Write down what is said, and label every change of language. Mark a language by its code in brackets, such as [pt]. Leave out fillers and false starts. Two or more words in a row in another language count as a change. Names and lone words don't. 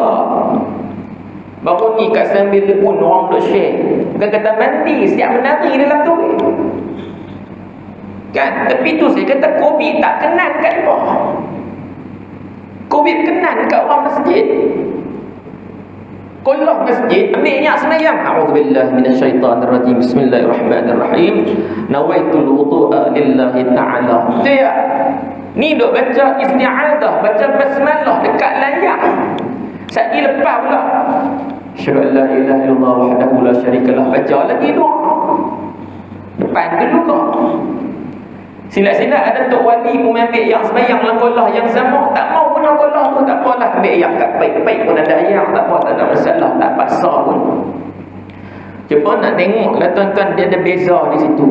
[ms] Baru ni kat sambil pun orang duk share. Bukan kata mandi, siap menari dalam tu. Kan? Tapi tu saya kata Covid tak kenan kat dia. Covid kenan kat orang masjid. Kolam masjid, ambil niat sembahyang. [ar] أعوذ بالله من الشيطان الرجيم. بسم الله الرحمن الرحيم. نويت الوضوء لله تعالى. [ms] Dia ni duk baca isti'adah, baca basmalah dekat layar. Sekali lepas pula, [ar] أشهد أن لا إله إلا الله وحده لا شريك له, [ms] baca lagi doa. Depan tu juga. Silap-silap ada tok wali pun ambil yang sembahyang dalam kolah yang sama, tak mau guna kolah tu, tak apalah, ambil yang kat baik-baik pun ada yang, tak apa, tak ada masalah, tak paksa pun. Cuma nak tengoklah tuan-tuan, dia ada beza di situ.